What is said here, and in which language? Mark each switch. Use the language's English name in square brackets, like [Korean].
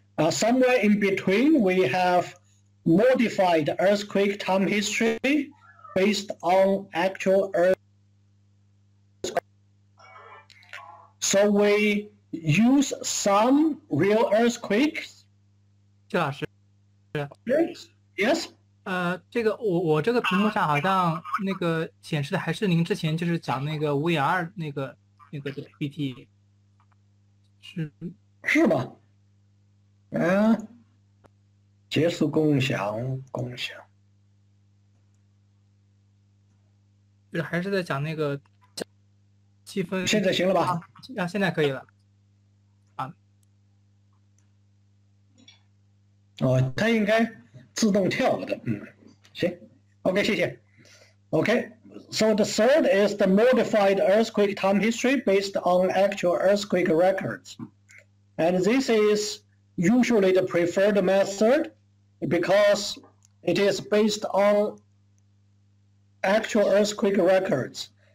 [English] Somewhere in between, we have modified earthquake time history based on actual earthquake. So we use some real earthquakes. [Chinese] 谢老师， [English] Yes. [Chinese] 这个我这个屏幕上好像那个显示的还是您之前就是讲那个VR 那个PPT，是吗？结束共享，就是还是在讲那个积分。现在行了吧？现在可以了。它应该自动跳的，行 ，OK， 谢谢。 [English] Okay, so the third is the modified earthquake time history based on actual earthquake records. And this is usually the preferred method because it is based on actual earthquake records.